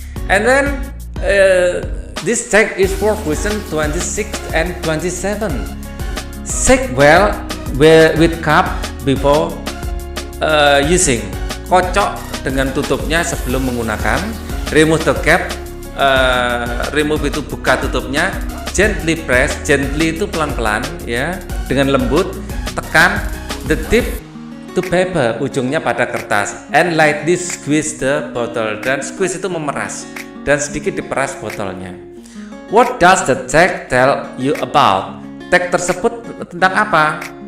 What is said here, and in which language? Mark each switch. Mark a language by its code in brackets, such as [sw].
[en] And then this text is for question 26 and 27. Shake well with cup before using. [id] Kocok dengan tutupnya sebelum menggunakan. [en] Remove the cap. [id] Remove itu buka tutupnya. [en] Gently press. [id] Gently itu pelan-pelan ya, dengan lembut. Tekan [en] the tip to paper, [id] ujungnya pada kertas. [en] And lightly squeeze the bottle. [id] Dan squeeze itu memeras dan sedikit diperas botolnya. [en] What does the text tell you about? [id] Teks tersebut tentang apa?